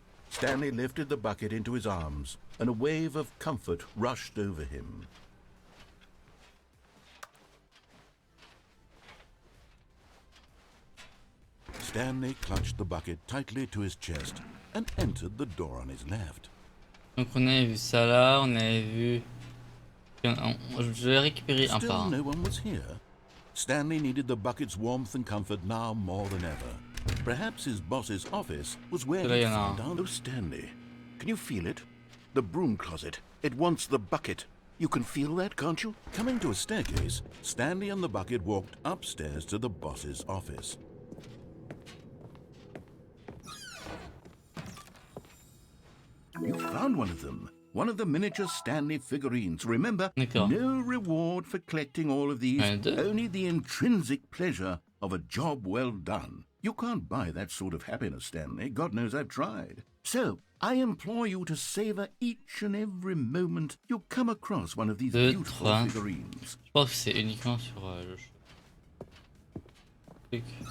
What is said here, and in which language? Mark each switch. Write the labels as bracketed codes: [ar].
[en] Stanley lifted the bucket into his arms, and a wave of comfort rushed over him. Stanley clutched the bucket tightly to his chest and entered the door on his left. [fr] Donc on avait vu ça là, on avait vu... Je vais récupérer un par [en] Still [fr] un. [en] no one was here. Stanley needed the bucket's warmth and comfort now more than ever. Perhaps his boss's office was where he'd find out. Oh, Stanley, can you feel it? The broom closet. It wants the bucket. You can feel that, can't you? Coming to a staircase, Stanley and the bucket walked upstairs to the boss's office. You found one of them. One of the miniature Stanley figurines. Remember, no reward for collecting all of these, only the intrinsic pleasure of a job well done. You can't buy that sort of happiness, Stanley. God knows I've tried. So, I implore you to savor each and every moment you come across one of these beautiful figurines. [fr] Je pense que c'est uniquement sur le truc.